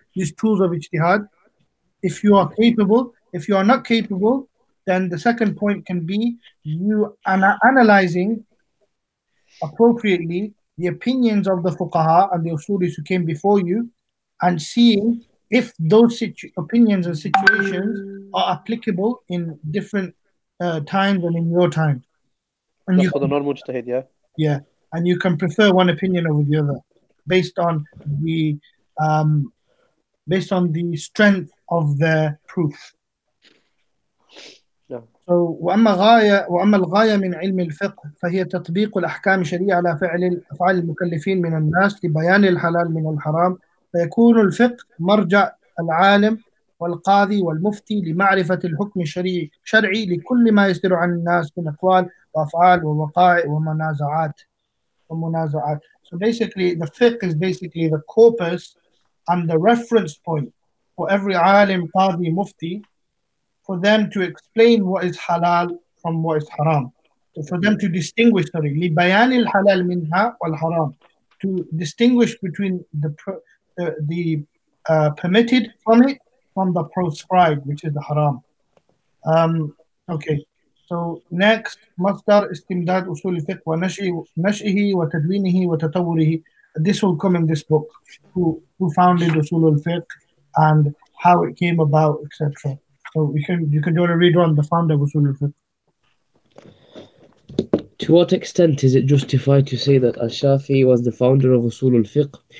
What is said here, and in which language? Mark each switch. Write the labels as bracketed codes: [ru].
[en] These tools of ijtihad. If you are capable, if you are not capable, then the second point can be you analyzing appropriately the opinions of the fuqaha and the usulis who came before you, and seeing if those opinions and situations are applicable in different times and in your time. And That's you, for the non-mujtahid, yeah. yeah, and you can prefer one opinion over the other based on the um, based on the strength of the proof. Yeah. [ar] So وأما الغاية من علم الفقه فهي تطبيق الأحكام الشرعية على أفعال المكلفين من الناس لبيان الحلال من الحرام، فيكون الفقه مرجع العالم والقاضي والمفتي لمعرفة الحكم الشرعي لكل ما يصدر عن الناس من أقوال وأفعال ووقائع ومنازعات. [en] So basically the fiqh is basically the corpus and the reference point for every alim, qadi, mufti, for them to explain what is halal from what is haram. So for them to distinguish, sorry, [ar] لبيان الحلال منها والحرام, [en] to distinguish between the permitted from it from the proscribed, which is the haram. Okay. So next, [ar] مصدر استمداد أصول الفقه ونشئه وتدوينه وتطوره. [en] This will come in this book. Who founded Usool Ul Fiqh and how it came about, etc. So you can do a read on the founder of Usool Ul Fiqh. To what extent is it justified to say that Al-Shafi'i was the founder of Usul al-Fiqh?